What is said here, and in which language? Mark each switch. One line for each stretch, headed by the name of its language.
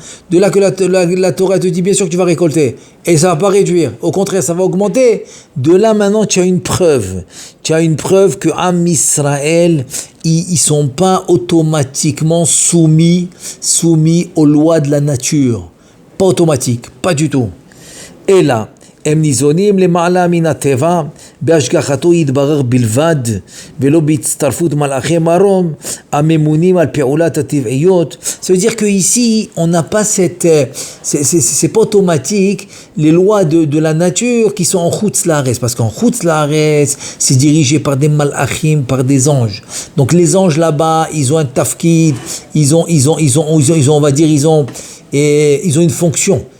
French: De là que la Torah te dit bien sûr que tu vas récolter, et ça va pas réduire, au contraire ça va augmenter. De là maintenant tu as une preuve que Am Israël, ils sont pas automatiquement soumis aux lois de la nature, pas automatique, pas du tout. Et là,
Hebrew: הם ניזונים למעלה מן הטבע, בהשגחתו יתברר בלבד, ולא בהצטרפות מלאכי מרום, הממונים על פעולת הטבעיות.
French: Ça veut dire que ici, on n'a pas cette, c'est pas automatique, les lois de la nature qui sont en Chutz Laaretz, parce qu'en Chutz Laaretz, c'est dirigé par des malachim, par des anges. Donc les anges là-bas, ils ont un tafkid, ils ont, on va dire, ils ont une fonction.